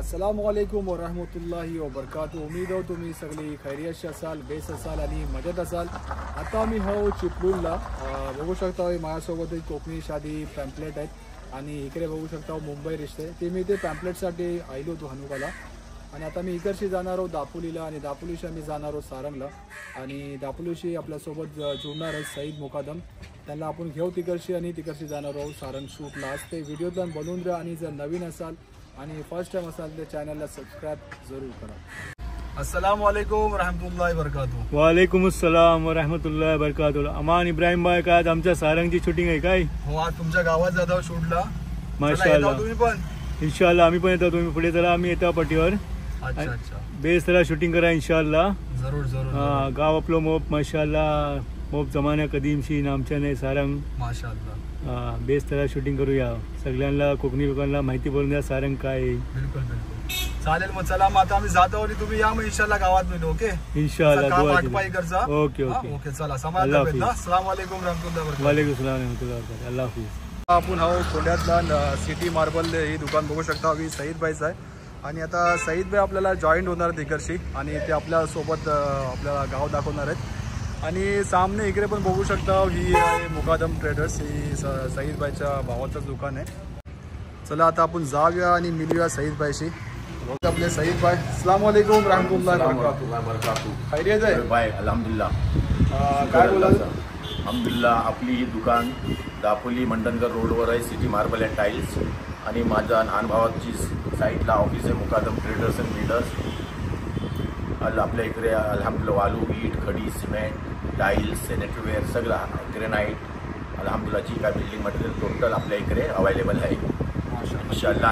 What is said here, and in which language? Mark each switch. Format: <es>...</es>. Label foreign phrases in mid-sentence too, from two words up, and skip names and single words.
<ar>السلام عليكم ورحمة الله وبركاته.</ar> <mr>उम्मीद हो तुम्ही सगळी खैरियत असाल, बेस असाल आणि मजेत असाल। आता मी हो चिपळूणला बघू शकता माझ्यासोबत एक कोकणी शादी पॅम्पलेट आहेत आणि इकडे बघू शकता मुंबई रिश्ते। ते मी ते पॅम्पलेटसाठी आलो होतो हनुकाला आणि आता मी इकडशी जाणार आहोत दापोलीला आणि दापोलीशी मी जाणार आहोत सारंगला आणि दापोलीशी आपल्यासोबत जुळणार आहे सईद मुकादम। त्यांना आपण घेऊ तिकडशी आणि तिकडशी जाणार आहोत सारंग शूटला। आज ते व्हिडिओला बनवून द्या आणि जर नवीन असाल आणि</mr> <en>first time</en> <mr>असाल तर चॅनलला सबस्क्राइब जरूर करा।</mr> <ar>السلام عليكم رحمة الله وبركاته. وعليكم السلام ورحمة الله وبركاته.</ar> <mr>अमान इब्राहिम भाई काय आज आमच्या सारंगची शूटिंग आहे काय? हो, आज तुमच्या गावात जातो शूटला। माशाअल्लाह, तुम्ही पण इंशाअल्लाह आम्ही पण येतो। तुम्ही पुढे चला, आम्ही येतो पटीवर। अच्छा अच्छा, बेस तरह शूटिंग करा इंशाअल्लाह। जरूर जरूर। हाँ, गाव आपलं मोप माशाअल्लाह मोप जमान्या कदीमशी नामच्याने सारंग माशाअल्लाह। बेस तरह शूटिंग करूया। सगळ्यांना कोकणी लोकांना माहिती बोलून द्या सारंग काय आहे। बिलकुल बिलकुल चालेल। मग चला, मग आता आम्ही जातो आणि तुम्ही या मग इंशाअल्लाह गावात मिळू। ओके इंशाअल्लाह, काम दुआ आटपाई करजा। ओके ओके ओके चला, समाधान भेट ना।</mr> <ar>السلام عليكم رحمة الله وبركاته. وعليكم السلام رحمة الله وبركاته.</ar> <ur>اللہ حافظ.</ur> <mr>आपण हो कोंड्यातला सिटी मार्बल ही दुकान बघू शकता। ही सईद भाईच आहे आणि आता सईद भाई आपल्याला जॉईंट होणार तिकडशी आणि ते आपल्या सोबत आपल्याला गाव दाखवणार आहेत। आणि सामने इकडे पण बघू शकता ही आहे मुकादम ट्रेडर्स। ही सईद भाईच्या भावाचंच दुकान आहे। चला आता आपण जाऊया आणि मिळूया सईद भाईशी। आपले सईद भाई,</mr> <ar>السلام عليكم رحمة الله وبركاته.</ar> <mr>खैरियत आहे भाई? अल्हम्दुलिल्लाह। काय बोलाल? अल्हम्दुलिल्लाह। आपली ही दुकान दापोली मंडनगर रोडवर आहे, सिटी मार्बल अँड टाईल्स। आणि माझ्या लहान भावाची साईडला ऑफिस आहे मुकादम ट्रेडर्स अँड बिल्डर्स। आपल्या इकडे अल्हम्दुलिल्लाह वालू, ईट, खडी, सिमेंट, टाईल्स, सॅनिटरीवेअर सगळं, ग्रेनाईट, अल्हम्दुलिल्लाह जी काय</mr> <en>building material total</en> <mr>आपल्या इकडे अवेलेबल आहे इंशाअल्लाह।</mr>